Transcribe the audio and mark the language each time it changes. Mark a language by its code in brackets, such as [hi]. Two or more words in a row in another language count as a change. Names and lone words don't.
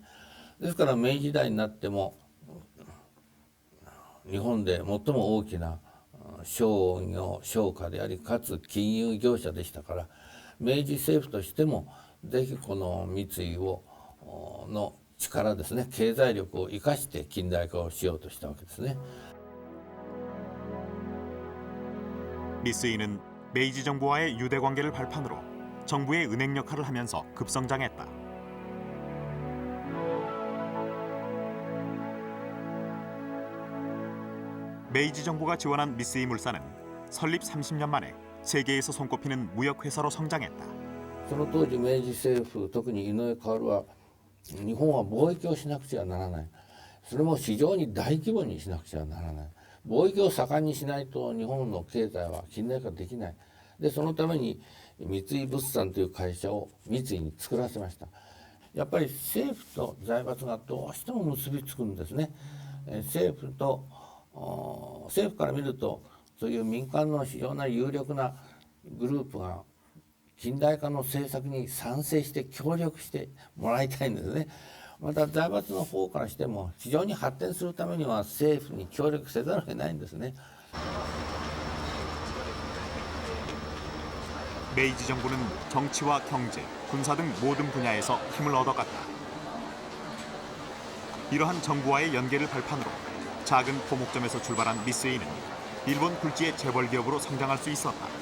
[ja] ですから明治時代になっても日本で最も大きな商業商家でありかつ金融業者でしたから、明治政府としてもぜひこの三井の力ですね、経済力を生かして近代化をしようとしたわけですね。 [ko] 미쓰이는 메이지 정부와의 유대 관계를 발판으로 정부의 은행 역할을 하면서 급성장했다. 메이지 정부가 지원한 미쓰이 물산은 설립 30년 만에 세계에서 손꼽히는 무역회사로 성장했다. [ja] その当時明治政府、特に井上馨は日本は貿易をしなくちゃならない。それも非常に大規模にしなくちゃならない。貿易を盛んにしないと日本の経済は近代化できない。でそのために三井物産という会社を三井に作らせました。やっぱり政府と財閥がどうしても結びつくんですね。政府から見るとそういう民間の非常な有力なグループが近代化の政策に賛成して協力してもらいたいんですね。また財閥の方からしても非常に発展するためには政府に協力せざるを得ないんですね。 [ko] 메이지 정부는 정치와 경제, 군사 등 모든 분야에서 힘을 얻어갔다. 이러한 정부와의 연계를 발판으로 작은 포목점에서 출발한 미쓰이는 일본 굴지의 재벌 기업으로 성장할 수 있었다.